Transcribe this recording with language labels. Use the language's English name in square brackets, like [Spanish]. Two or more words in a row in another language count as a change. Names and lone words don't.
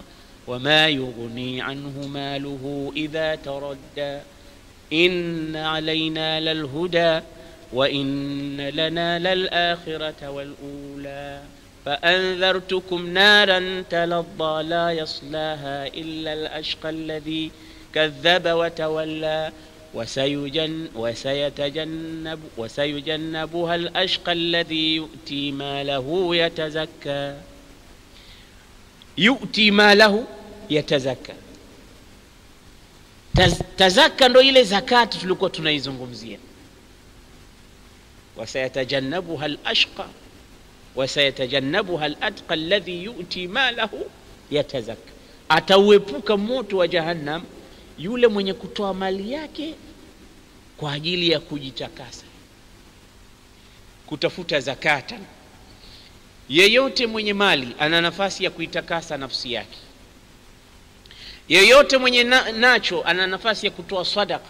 [Arabic] وما يغني عنه ماله إذا تردى إن علينا للهدى وإن لنا للآخرة والأولى فأنذرتكم نارا تلظى لا يصلاها إلا الأشقى الذي كذب وتولى وسيجنبها الأشقى الذي يؤتي ماله يتزكى. يؤتي ماله يتزكى. [Swahili] Tazaka ndo ile zakati tulikuwa tunaizungumzia. [Arabic] وسيتجنبها الأشقى وسيتجنبها الأتقى الذي يؤتي ماله يتزكى. [Swahili] Atauepuka moto wa jahannam yule mwenye kutoa mali yake kwa ajili ya kujitakasa, kutafuta zakata. Yeyote mwenye mali ana nafasi ya kuitakasa nafsi yake. Yeyote mwenye nacho ana nafasi ya kutoa sadaka.